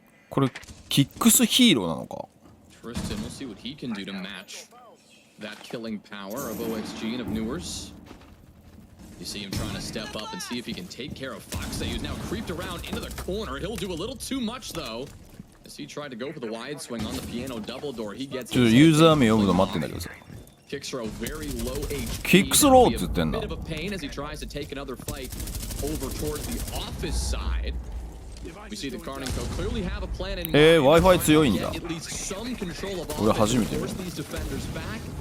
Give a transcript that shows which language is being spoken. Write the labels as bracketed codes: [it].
[ja] これキックスヒーローなのか。 [en] Tristan, we'll see what he can do to match that killing power of OXG and of Newers. You see him trying to step up and see if he can take care of Foxay, who's now creeped around into the corner. He'll do a little too much though. As he tried to go for the wide swing on the piano double door, he gets [ja] ちょっとユーザー名読むの待ってんだけどさ。 [en] Kixro very low HP. [ja] キックスローって言ってんだ。 [en] Bit of a pain as he tries to take another fight over towards the office side. We see the KARN&Co clearly have a plan in mind. [ja] Wi-Fi 強いんだ。 [en] At least some control of [ja] 俺初めて見 [en] force these defenders back.